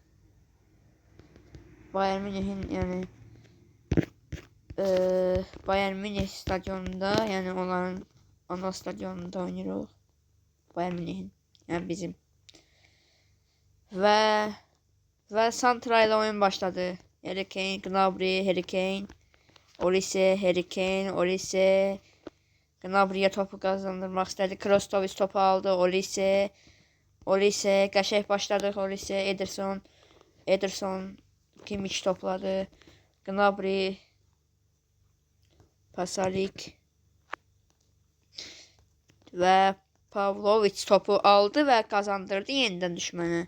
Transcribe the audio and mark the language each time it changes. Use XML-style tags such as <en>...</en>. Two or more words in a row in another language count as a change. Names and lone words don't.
<az>Bayern Münih'in yəni Bayern Münih stadionunda, yəni onların ana stadionunda oynayırıq. Bayern Münih'in, yəni bizim. Və Santra ilə oyun başladı. Harry Kane, Gnabry, Harry Kane, Olise, Harry Kane, Olise. Gnabry'yə topu qazandırmaq istədi. Krostovic topu aldı. Olise, qəşəng başladıq. Olise, Ederson, Kimmich topladı. Gnabry, Pasalic və Pavlovic topu aldı və qazandırdı yenidən düşmənə.</az>